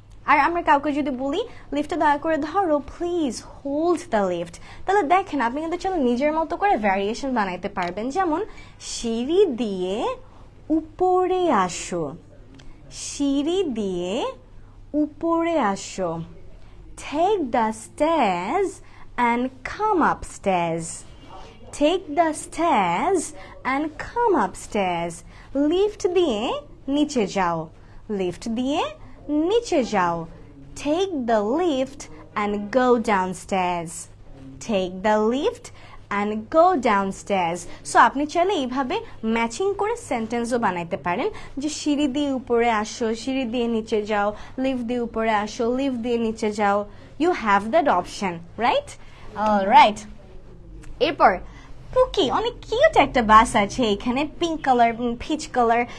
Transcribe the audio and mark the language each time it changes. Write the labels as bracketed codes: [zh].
[bn] আর আমরা কাউকে যদি বলি লিফটটা দয়া করে ধরো, প্লিজ হোল্ড দ্য লিফট, তাহলে দেখেন আপনি কিন্তু চলো নিজের মতো করে ভ্যারিয়েশন বানাইতে পারবেন। যেমন সিঁড়ি দিয়ে উপরে আসো, সিঁড়ি দিয়ে উপরে আসো। [en] Take the stairs and come upstairs. Take the stairs and come upstairs. [bn] Lift দিয়ে নিচে যাও, লিফট দিয়ে নিচে যাও। [en] Take the lift and go downstairs. Take the lift and go downstairs. [bn] So আপনি চাইলে এইভাবে ম্যাচিং করে সেন্টেন্সও বানাইতে পারেন, যে সিঁড়ি দিয়ে উপরে আসো, সিঁড়ি দিয়ে নিচে যাও, লিফট দিয়ে উপরে আসো, লিফট দিয়ে নিচে যাও। You have that option, right? Alright, এরপর পুকি, অনেক কিউট একটা বাস আছে এখানে, পিঙ্ক কালার, পিচ কালার।